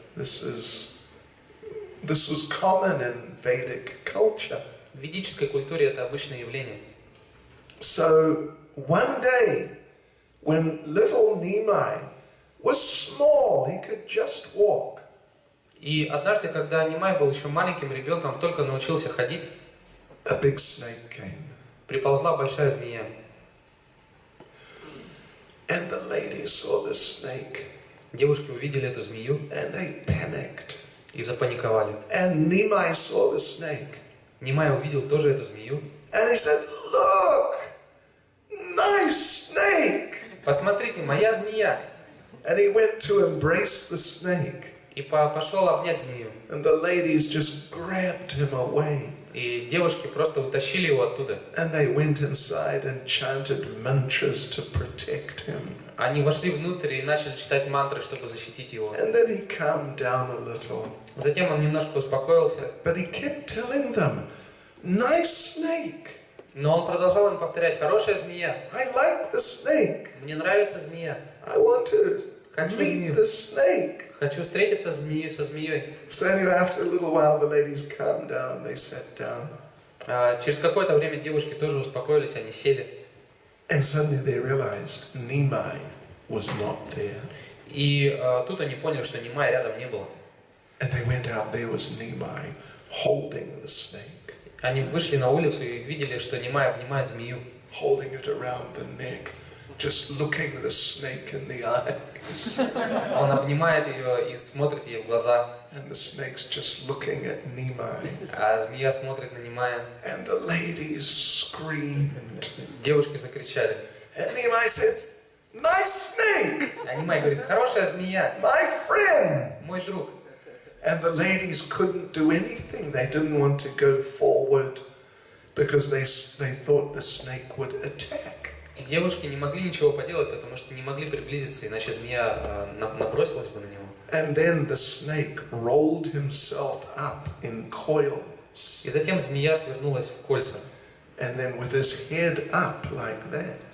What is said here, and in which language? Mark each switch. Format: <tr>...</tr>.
<en>This was common in Vedic culture.</en> <ru>В ведической культуре это обычное явление.</ru> <en>So one day, when little Nimai was small, he could just walk.</en> <ru>И однажды, когда Нимай был еще маленьким ребенком, только научился ходить,</ru> <en>A big snake came.</en> <ru>приползла большая змея.</ru> <en>And the ladies saw the snake.</en> <ru>Девушки увидели эту змею</ru> <en>And they panicked.</en> <ru>и запаниковали.</ru> <en>And Nimai saw the snake.</en> <ru>Нимай увидел тоже эту змею.</ru> <en>And he said, "Look, nice snake."</en> <ru>Посмотрите, моя змея!</ru> <en>And he went to embrace the snake.</en> <ru>И пошел обнять змею.</ru> <en>And the ladies just grabbed him away.</en> <ru>И девушки просто утащили его оттуда.</ru> <en>And they went inside and chanted mantras to protect him.</en> <ru>Они вошли внутрь и начали читать мантры, чтобы защитить его.</ru> <en>And then he calmed down a little.</en> <ru>Затем он немножко успокоился.</ru> <en>But he kept telling them, "Nice snake.</en> <ru>Но он продолжал им повторять: хорошая змея.</ru> <en>I like the snake.</en> <ru>Мне нравится змея.</ru> <en>I want to</en> <ru>Хочу</ru> <en>meet</en> <ru>змею.</ru> <en>the snake."</en> <ru>Хочу встретиться со змеей.</ru> <en>So anyway, after a little while, the ladies calmed down. They sat down.</en> <ru>Через какое-то время девушки тоже успокоились, они сели.</ru> <en>And suddenly they realized Nimai was not there.</en> <ru>И тут они поняли, что Нимая рядом не было.</ru> <en>And they went out. There was Nimai holding the snake,</en> <ru>Они вышли на улицу и видели, что Нимай обнимает змею.</ru> <en>holding it around the neck, just looking the snake in the eyes.</en> <ru>Он обнимает ее и смотрит ей в глаза.</ru> <en>And the snake's just looking at Nimai.</en> <ru>А змея смотрит на Нимая.</ru> <en>And the ladies screamed.</en> <ru>Девушки закричали.</ru> <en>And Nimai said, "Nice snake,</en> <ru>А Нимай говорит: хорошая змея,</ru> <en>my friend."</en> <ru>мой друг.</ru> <en>And the ladies couldn't do anything. They didn't want to go forward because they thought the snake would attack.</en> <ru>И девушки не могли ничего поделать, потому что не могли приблизиться, иначе змея набросилась бы на него.</ru> <en>And then the snake rolled himself up in coils.</en> <ru>И затем змея свернулась в кольца.</ru> <en>And then with his head up like that.</en>